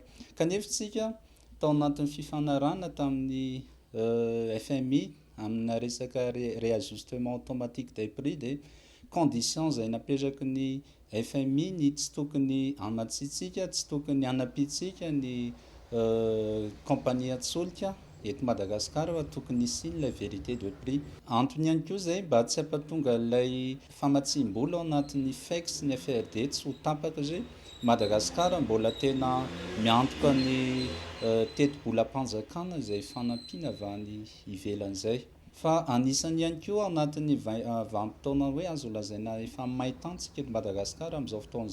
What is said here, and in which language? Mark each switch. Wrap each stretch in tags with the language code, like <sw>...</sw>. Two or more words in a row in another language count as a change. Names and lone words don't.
<mg>Kanefa tsika tao anatin'ny fifanarana tamin'ny FMI amina resaka</mg> <fr>réajustement automatique des prix</fr> <mg>dia condition izay napetraky ny FMI ny tsy tokony amatsitsika, tsy tokony anapitsika ny compagnie solika eto Madagasikara fa tokony isy</mg> <fr>la vérité de prix.</fr> <mg>Antony ihany koa zay mba tsy hampatonga ilay famatsim-bola ao anatin'ny FEX ny FRD tsy ho tapaka zay Madagasikara mbola tena miantoka ny teti-bolam-panjakana izay fanampiana avy any ivelan'izay. Fa anisany ihany koa anatin'ny vanim-potoana hoe azo lazaina efa maitantsika eto Madagasikara amin'izao fotoana</mg>